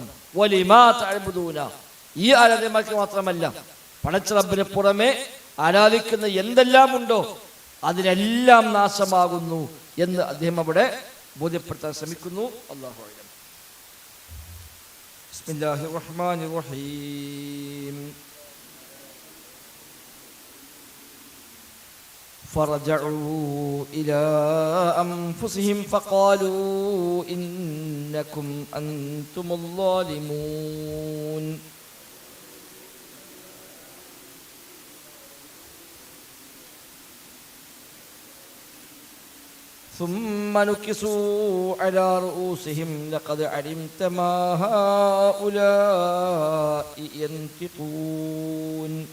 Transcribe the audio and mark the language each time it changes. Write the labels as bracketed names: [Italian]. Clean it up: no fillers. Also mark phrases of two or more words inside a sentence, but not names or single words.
[Arabic] ولما تعبدون, [Malayalam] ഈ ആരാധനമാർക്ക് മാത്രമല്ല പടച്ച റബ്ബിനെ പുറമെ ആരാധിക്കുന്ന എന്തെല്ലാം ഉണ്ടോ അതിനെല്ലാം നാശമാകുന്നു എന്ന് അദ്ദേഹം അവിടെ ബോധ്യപ്പെടുത്താൻ ശ്രമിക്കുന്നു. [Arabic] الله أعلم. بسم الله الرحمن الرحيم. فرجعوا إلى أنفسهم فقالوا إنكم أنتم الظالمون. ثم نكسوا على رؤوسهم لقد علمت ما هؤلاء ينطقون.